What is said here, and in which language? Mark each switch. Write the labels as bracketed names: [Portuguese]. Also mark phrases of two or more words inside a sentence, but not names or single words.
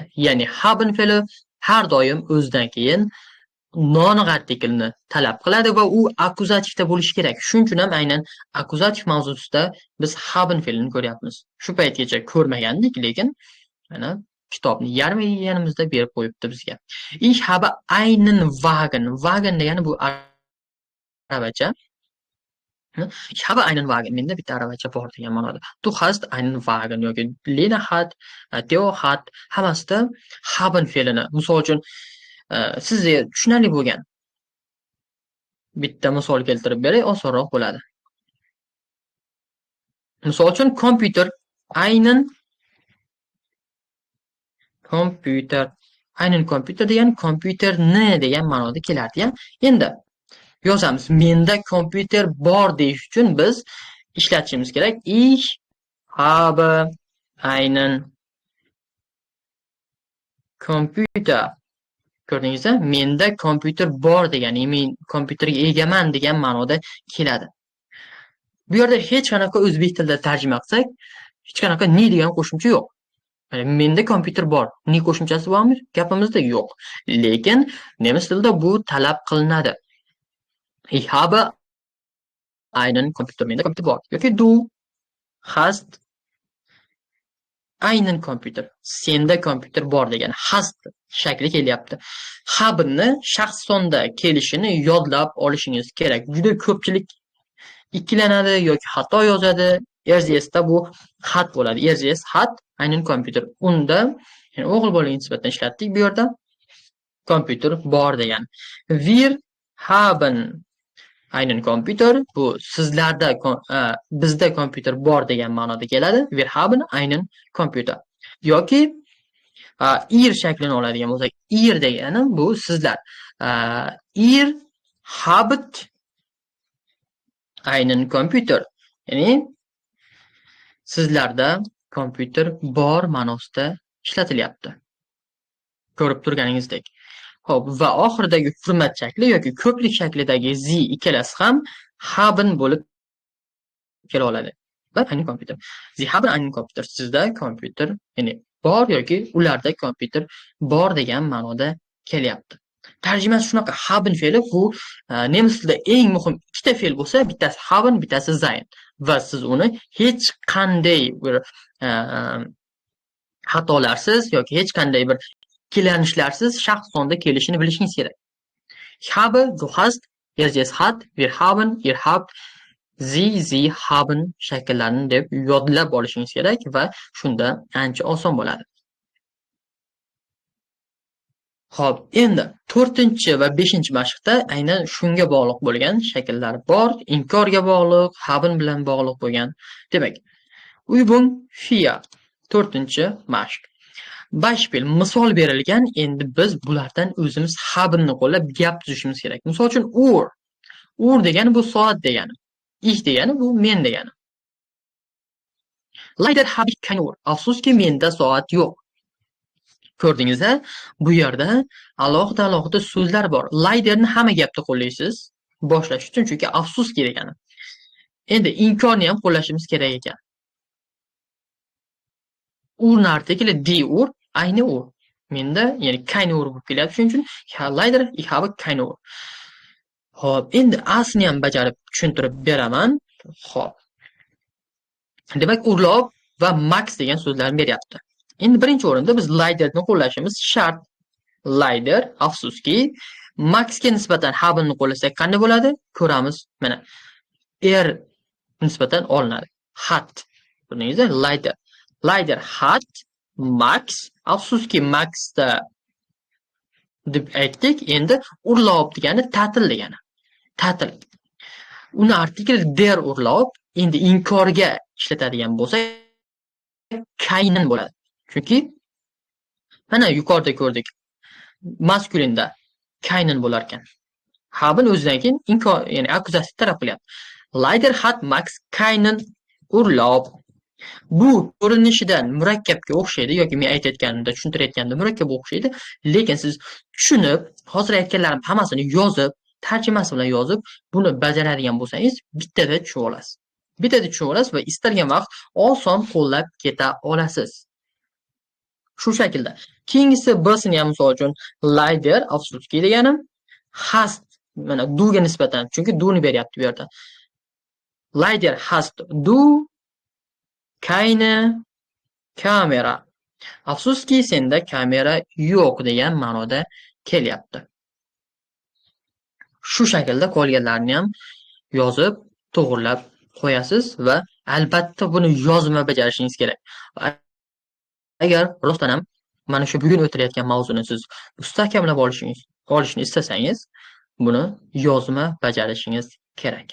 [Uzbek] Ya'ni haben fe'li har doim o'zidan keyin noaniq artiklni talab qiladi va u akkuzativda bo'lishi kerak. Shuning uchun ham aynan akkuzativ mavzusida biz haben fe'lini ko'ryapmiz. Shu paytgacha ko'rmagandik, lekin mana kitobni yarmi yeganimizda berib qo'yibdi bizga. [German] Ich habe einen Wagen. Wagen [Uzbek] degani bu aravacha. [German] Ich habe einen Wagen. [Uzbek] Menda bitta aravacha bor degan ma'noda. [German] Du hast einen Wagen [Uzbek] yoki [German] Lena hat, Theo hat, [Uzbek] hammasida haben fe'lini. Misol uchun sizga tushunarli bo'lgan bitta misol keltirib beray, osonroq bo'ladi. Misol uchun kompyuter aynan kompyuter degani kompyuterni degan ma'noda keladi ya. Endi yozamiz. Menda kompyuter bor deyish uchun biz ishlatishimiz kerak. [German] Ich habe einen Computer. [Uzbek] Ko'rdingizmi? Menda kompyuter bor degani, men kompyuterga egaman degan ma'noda keladi. Bu yerda hech qanaqa o'zbek tilida tarjima qilsak, hech qanaqa ni degan qo'shimcha yo'q. Menda kompyuter bor. Ni qo'shimchasi bormi? Gapimizda yo'q. Lekin nemis tilida bu talab qilinadi. [German] Ich habe einen Computer. [Uzbek] Menda kompyuter bor. [German] Yoki du hast einen Computer. [Uzbek] Senda kompyuter bor degan hast shakli kelyapti. Habni shaxs sonda kelishini yodlab olishingiz kerak. Juda ko'pchilik ikkilanadi yoki xato yozadi. RZSda bu xat bo'ladi. RZS xat aynan kompyuter. Unda o'g'il bolaga nisbatan ishlatdik bu yerda. Kompyuter bor degan. [German] Wir haben einen Computer [Uzbek] bu sizlarda bizda kompyuter bor degan ma'noda keladi. [German] Wir haben einen Computer. [Uzbek] Yoki ihr shaklini oladigan bo'lsak, ihr degani bu sizlar. [German] Ihr habt einen Computer. [Uzbek] Ya'ni sizlarda kompyuter bor ma'nosida ishlatilyapti. Ko'rib turganingizdek. Xo'p, va oxiridagi hurmat shakli yoki ko'plik shaklidagi zi ikkalasi ham haben bo'lib kela oladi. Va ayni kompyuter. [German] Sie haben einen Computer. [Uzbek] Sizda kompyuter, ya'ni bor yoki ularda kompyuter bor degan ma'noda kelyapti. Tarjimasi shunaqa. Haben fe'li bu nemis tilida eng muhim ikkita fe'l bo'lsa, bittasi haben, bittasi sein. Va siz uni hech qanday bir xatolarsiz yoki hech qanday bir ikkilanishlarsiz shaxs sonda kelishini bilishingiz kerak. [German] Ich habe, du hast, es hat, wir haben, ihr habt, sie haben [Uzbek] shakllarini deb yodlab olishingiz kerak va shunda ancha oson bo'ladi. Xo'p, endi 4-chi va 5-chi mashqda aynan shunga bog'liq bo'lgan shakllar bor, inkorga bog'liq, haben bilan bog'liq bo'lgan. Demak, Übung 4, 4-chi mashq. Beispiel, misol berilgan, endi biz bulardan o'zimiz habni qo'llab gap tuzishimiz kerak. Misol uchun Uhr degani bu soat degani. Ich degani bu men degani. [German] Leider habe ich keine Uhr. [Uzbek] Afsuski menda soat yo'q. Ko'rdingiz-a? Bu yerda alohida so'zlar bor. Leiderni hamma gapda qo'llaysiz, boshlash uchun, chunki afsuski degani. Endi inkorni ham qo'llashimiz kerak ekan. Urni artikli [German] die Uhr, eine Uhr. [Uzbek] Menda, ya'ni [German] keine Uhr [Uzbek] bo'lib kelyapti, shuning uchun [German] leider ich habe keine Uhr. [Uzbek] Xo'p, endi asni ham bajarib tushuntirib beraman. Xo'p. Demak, urlob va max degan so'zlarni beryapti. Endi birinchi o'rinda biz leiderni qo'llashimiz shart. Leider, afsuski, maxga nisbatan habenni qo'llasak qanday bo'ladi? Ko'ramiz. Mana nisbatan olinadi. Hat. Ko'rdingizmi? Leider. [German] Leider hat, max, [Uzbek] afsuski maxda deb aytdik. Endi urlob degani ta'til degani. Ta'til. Uni artikli [German] der urlob [Uzbek] endi inkorga ishlatadigan bo'lsak keinen bo'ladi. Chunki mana yuqorida ko'rdik. Maskulinda keinen bo'lar ekan. Haben o'zidan keyin inkor, ya'ni akkuzatsiya taraf qilyapti. [German] Leider hat Max keinen Urlaub. [Uzbek] Bu ko'rinishidan murakkabga o'xshaydi yoki men aytayotganimda, tushuntirayotganimda murakkab o'xshaydi, lekin siz tushunib, hozir aytganlarim hammasini yozib, tarjimasi bilan yozib, buni bajaradigan bo'lsangiz, bittada tushunib olasiz. Bittada tushunib olasiz va istalgan vaqt oson qo'llab keta olasiz. Shu shaklda. Keyingisi B-sini ham misol uchun leider, afsuski deganim, hast, mana duga nisbatan, chunki duni beryapti bu yerda. [German] Leider hast du keine Kamera. [Uzbek] Afsuski senda kamera yo'q degan ma'noda kelyapti. Shu shaklda qolganlarni ham yozib, to'g'rilab qo'yasiz va albatta buni yozma bajarishingiz kerak. Agar rostdan ham mana shu bugun o'tirayotgan mavzuni siz mustahkamlab olishni istasangiz, buni yozma bajarishingiz kerak.